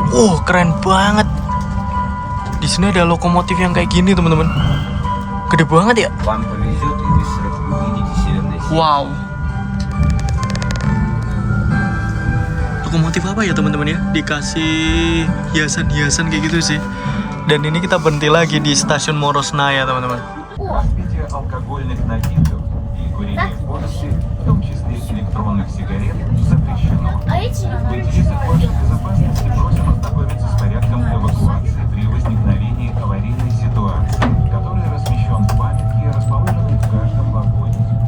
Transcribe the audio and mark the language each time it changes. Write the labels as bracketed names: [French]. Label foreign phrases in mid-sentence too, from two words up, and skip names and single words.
[Indonesian] Keren banget. Di sini ada lokomotif yang kayak gini, teman-teman. Gede banget ya. [Russian] Вам повезет, и вы увидите северное сияние. [Indonesian] Wow. Lokomotif apa ya, teman-teman ya? Dikasih hiasan-hiasan kayak gitu sih. Dan ini kita berhenti lagi di stasiun Morosnaya, teman-teman. [Russian] Развитие алкогольных напитков и курения в городе, в том числе электронных сигарет, запрещено. В интересах вашей безопасности просим ознакомиться с порядком эвакуации при возникновении аварийной ситуации, который размещен в памятке, расположенной в каждом вагоне.